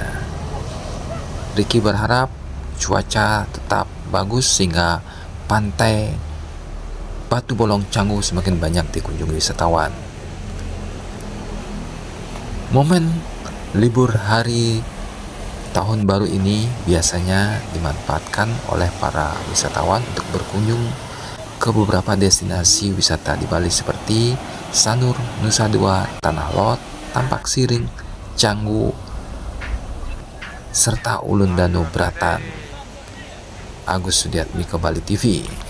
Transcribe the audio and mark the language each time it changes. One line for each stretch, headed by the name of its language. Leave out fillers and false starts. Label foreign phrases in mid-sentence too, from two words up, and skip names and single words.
Indonesian: Riki berharap cuaca tetap bagus sehingga Pantai Batu Bolong Canggu semakin banyak dikunjungi wisatawan. Momen libur hari tahun baru ini biasanya dimanfaatkan oleh para wisatawan untuk berkunjung ke beberapa destinasi wisata di Bali seperti Sanur, Nusa Dua, Tanah Lot, Tampak Siring, Canggu, serta Ulun Danau Bratan. Agus Sudiatmiko, Bali TV.